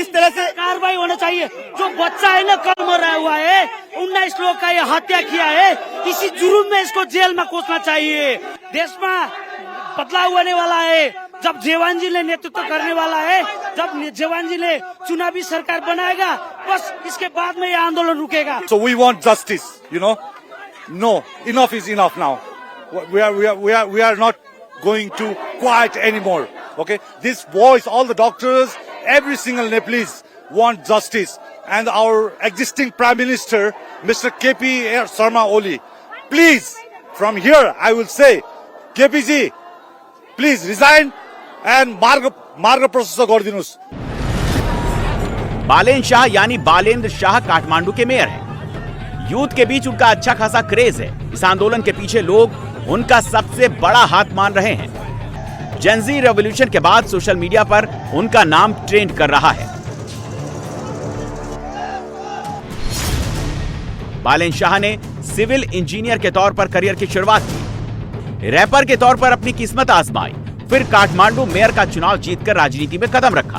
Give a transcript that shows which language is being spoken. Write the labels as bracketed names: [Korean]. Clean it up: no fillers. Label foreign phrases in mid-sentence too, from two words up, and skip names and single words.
[Hindi] इस तरह से कार्रवाई होना चाहिए। जो बच्चा है ना कल मरा हुआ है, 19 लोग का ये हत्या किया है, इसी जुर्म में इसको जेल में कोसना चाहिए। देश में बदलाव होने वाला है जब जेवान जी ने नेतृत्व करने वाला है, जब जेवान जी ने चुनावी सरकार बनाएगा, बस इसके बाद में ये आंदोलन रुकेगा। [English] So we want justice, you know. No, enough is enough now. We are not going to quiet anymore. Okay, this voice, all the doctors, every single Nepalese want justice, and our existing Prime Minister, Mr. KP Sharma Oli, please, from here I will say, KP ji, please resign and marg process गरिदिनुस्। [Hindi] बालेन शाह यानी बालेंद्र शाह काठमांडू के मेयर हैं। यूथ के बीच उनका अच्छा खासा क्रेज है। इस आंदोलन के पीछे लोग उनका सबसे बड़ा हाथ मान रहे हैं। [English] Gen Z revolution [Hindi] के बाद [English] social media [Hindi] पर उनका नाम ट्रेंड कर रहा है। बालेन शाह ने [English] civil engineer [Hindi] के तौर पर करियर की शुरुआत की, रैपर के तौर पर अपनी किस्मत आजमाई, फिर काठमांडू मेयर का चुनाव जीतकर राजनीति में कदम रखा।